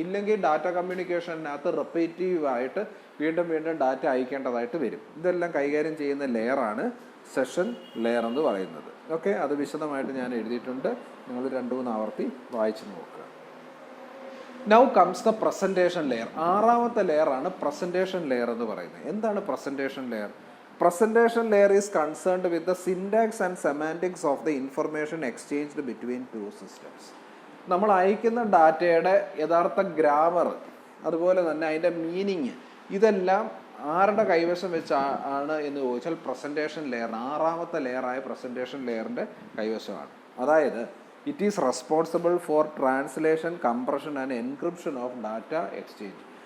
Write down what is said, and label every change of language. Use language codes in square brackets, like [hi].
[ml] ഇല്ലെങ്കിൽ ഡാറ്റ കമ്മ്യൂണിക്കേഷനകത്ത് റിപ്പീറ്റീവായിട്ട് വീണ്ടും ഡാറ്റ അയക്കേണ്ടതായിട്ട് വരും. ഇതെല്ലാം കൈകാര്യം ചെയ്യുന്ന ലെയറാണ് സെഷൻ ലെയർ എന്ന് പറയുന്നത്. ഓക്കെ. അത് വിശദമായിട്ട് ഞാൻ എഴുതിയിട്ടുണ്ട്, നിങ്ങൾ 2-3 ആവർത്തി വായിച്ചു നോക്കുക. [en] Now comes the presentation layer. [ml] 6ാമത്തെ ലെയറാണ് presentation layer എന്ന് പറയുന്നത്. എന്താണ് presentation layer? [en] Presentation layer is concerned with the syntax and semantics of the information exchanged between two systems. [ml] നമ്മൾ അയക്കുന്ന ഡാറ്റയുടെ യഥാർത്ഥ ഗ്രാമർ, അതുപോലെ തന്നെ അതിൻ്റെ മീനിങ്, ഇതെല്ലാം ആരുടെ കൈവശം വെച്ചാണ് എന്ന് ചോദിച്ചാൽ പ്രസൻറ്റേഷൻ ലെയർ, 6ാമത്തെ ലെയറായ പ്രസൻറ്റേഷൻ ലെയറിൻ്റെ കൈവശമാണ്. അതായത് [en] It is responsible for translation, compression and encryption of data exchange.